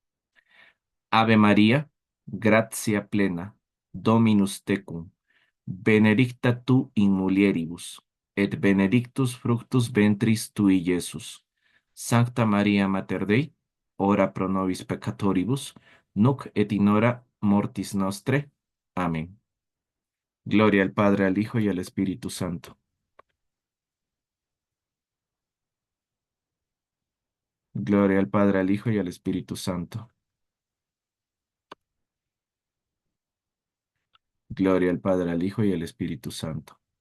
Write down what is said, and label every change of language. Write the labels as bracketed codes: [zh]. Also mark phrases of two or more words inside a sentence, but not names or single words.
[la] Ave María, gratia plena, Dominus tecum, benedicta tu in mulieribus, et benedictus fructus ventris tui, Iesus. Sancta María Mater Dei, ora pro nobis peccatoribus, nunc et in hora mortis nostre. [es] Amén. Gloria al Padre, al Hijo y al Espíritu Santo. Gloria al Padre, al Hijo y al Espíritu Santo. Gloria al Padre, al Hijo y al Espíritu Santo.